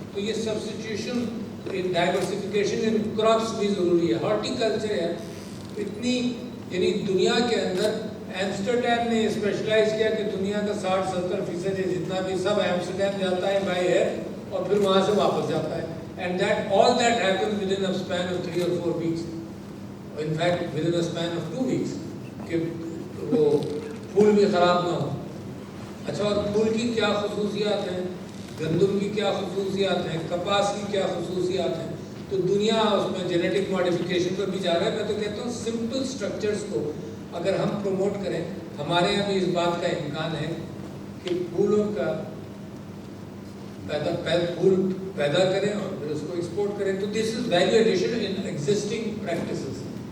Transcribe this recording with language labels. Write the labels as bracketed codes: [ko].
[ur] تو یہ [en] substitution diversification in crops [ur] بھی ضروری ہے. ہارٹیکلچر ہے اتنی، یعنی دنیا کے اندر ایمسٹرڈیم نے اسپیشلائز کیا کہ دنیا کا 60-70% جتنا بھی سب ایمسٹرڈیم جاتا ہے بائی ایئر اور پھر وہاں سے واپس جاتا ہے. [en] And all that happens within a span of 3 or 4 weeks. In fact, within a span of 2 weeks. [ur] کہ وہ پھول بھی خراب نہ ہو. اچھا، اور پھول کی کیا خصوصیات ہیں، گندم کی کیا خصوصیات ہیں، کپاس کی کیا خصوصیات ہیں. تو دنیا اس میں جینیٹک ماڈیفیکیشن پر بھی جا رہا ہے. میں تو کہتا ہوں سمپل سٹرکچرز کو اگر ہم پروموٹ کریں، ہمارے یہاں بھی اس بات کا امکان ہے کہ پھولوں کا پھول پیدا کریں اور پھر اس کو ایکسپورٹ کریں. تو [en] This is value addition in existing practices.